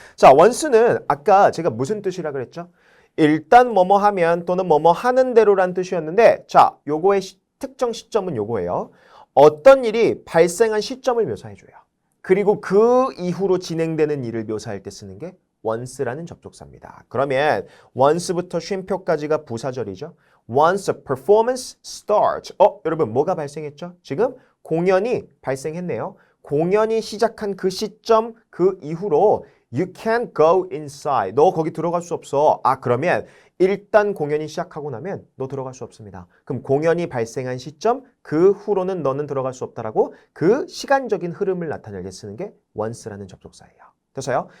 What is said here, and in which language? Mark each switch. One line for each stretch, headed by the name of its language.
Korean: 자, once는 아까 제가 무슨 뜻이라 그랬죠? 일단 뭐뭐 하면 또는 뭐뭐 하는 대로란 뜻이었는데 자, 요거의 특정 시점은 요거예요. 어떤 일이 발생한 시점을 묘사해줘요. 그리고 그 이후로 진행되는 일을 묘사할 때 쓰는 게 once라는 접속사입니다. 그러면 once부터 쉼표까지가 부사절이죠.
English: Once a performance starts.
Korean: 여러분 뭐가 발생했죠? 지금 공연이 발생했네요. 공연이 시작한 그 시점, 그 이후로
English: You can't go inside.
Korean: 너 거기 들어갈 수 없어. 그러면 일단 공연이 시작하고 나면 너 들어갈 수 없습니다. 그럼 공연이 발생한 시점, 그 후로는 너는 들어갈 수 없다라고 그 시간적인 흐름을 나타내게 쓰는 게 once라는 접속사예요. 됐어요?